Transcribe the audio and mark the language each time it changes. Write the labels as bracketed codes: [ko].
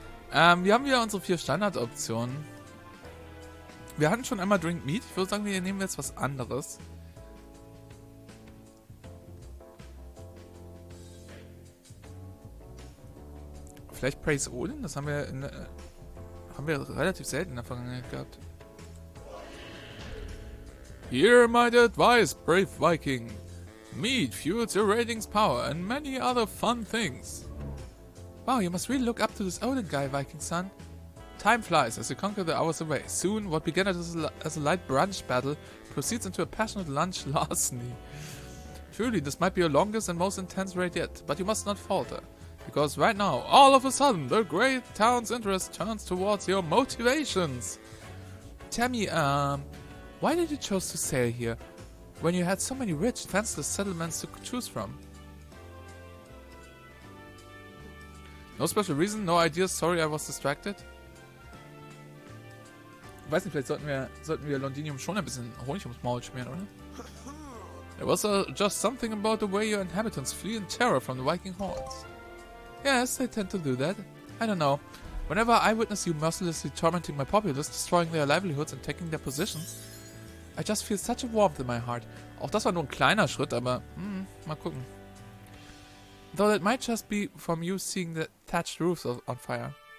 [de] Wir haben wieder unsere 4 Standardoptionen. Wir hatten schon einmal Drink Meat. Ich würde sagen, wir nehmen jetzt was anderes. Vielleicht Praise Odin? Das haben wir, relativ selten in der Vergangenheit gehabt. [en] Hear my advice, brave Viking. Meat fuels your rating's power and many other fun things. Wow, you must really look up to this Odin guy, Viking son. Time flies as you conquer the hours away. Soon, what began as a light brunch battle proceeds into a passionate lunch larceny. Truly, this might be your longest and most intense raid yet, but you must not falter. Because right now, all of a sudden, the great town's interest turns towards your motivations. Tell me, why did you choose to sail here, when you had so many rich, defenseless settlements to choose from? No special reason, no ideas, sorry I was distracted. [de] Ich weiß nicht, vielleicht sollten wir Londinium schon ein bisschen Honig ums Maul schmieren, oder? [en] There was just something about the way your inhabitants flee in terror from the Viking hordes. Yes, they tend to do that. I don't know. Whenever I witness you mercilessly tormenting my populace, destroying their livelihoods and taking their positions, I just feel such a warmth in my heart. [de] Auch das war nur ein kleiner Schritt, aber mal gucken. [en] Though that might just be from you seeing the thatched roofs on fire.